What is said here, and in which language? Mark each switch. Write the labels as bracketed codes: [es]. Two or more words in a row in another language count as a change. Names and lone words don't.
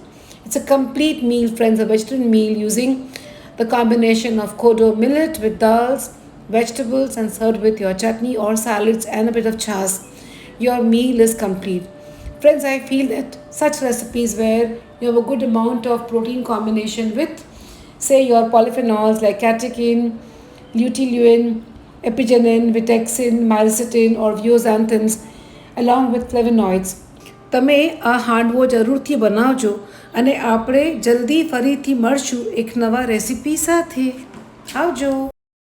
[en] It's a complete meal, friends, a vegetarian meal using the combination of kodo millet with dals, vegetables, and served with your chutney or salads and a bit of chas. Your meal is complete. Friends, I feel that such recipes where you have a good amount of protein combination with, say, your polyphenols like catechin, luteolin, epigenin, vitexin, myricetin, or zeaxanthins, along with flavonoids, [gu] તમે આ હાંડવો જરૂરથી બનાવજો અને આપણે જલ્દી ફરીથી મળશું એક નવા રેસીપી સાથે. આવજો.